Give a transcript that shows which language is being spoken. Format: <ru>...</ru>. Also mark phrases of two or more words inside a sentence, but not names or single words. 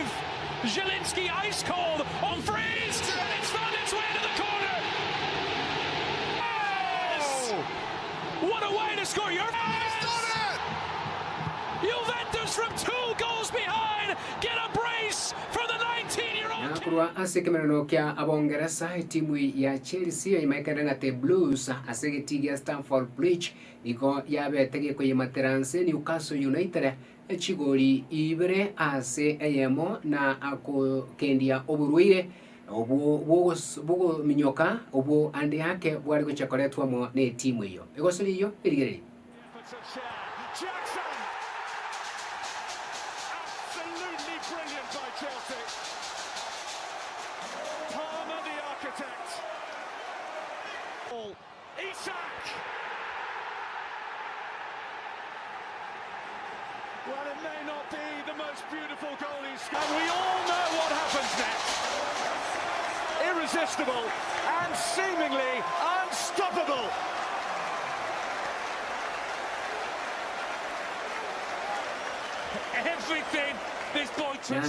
<en>Zielinski ice cold on freeze, and it's found its way to the corner. Yes! What a way to score your Juventus from 2 goals behind get a brace for the 19-year-old.</en> <guz>Nakurwa asekemeno kya abongereza timu ya Chelsea imaikana te Blues asegetiga Stamford Bridge iko yabetege ko yimateranse Newcastle United echigori ibere ase eyemo na ako kendia oburwire Obo minyoka obo andi yake bwari guchakoretwa mo ne timu iyo igosuri iyo irigeri</guz> <en>Jackson. Absolutely brilliant by Chelsea. Palmer the architect. Isak. Well, it may not be the most beautiful goal he's scored. And we all know what happens next. Irresistible and seemingly unstoppable. Everything this boy touches.</en>